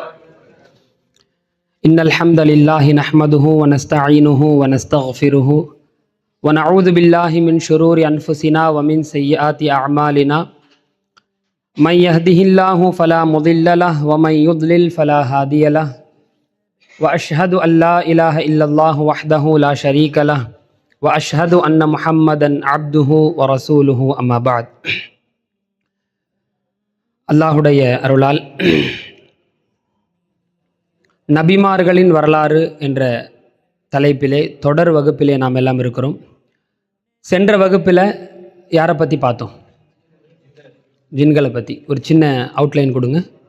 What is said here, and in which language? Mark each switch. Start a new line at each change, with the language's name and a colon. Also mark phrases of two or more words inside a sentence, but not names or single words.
Arabic: إن الحمد لله نحمده ونستعينه ونستغفره ونعوذ بالله من شرور أنفسنا ومن سيئات أعمالنا من يهده الله فلا مضل له ومن يضلل فلا هادي له وأشهد أن لا إله إلا الله وحده لا شريك له وأشهد أن محمدا عبده ورسوله أما بعد.
Tamil: அல்லாஹுடைய அருளால் நபிமார்களின் வரலாறு என்ற தலைப்பிலே தொடர் வகுப்பிலே நாம் எல்லாம் இருக்கிறோம். சென்ற வகுப்பில் யாரை பற்றி பார்த்தோம்? ஜின்களை பற்றி ஒரு சின்ன அவுட்லைன் கொடுங்க.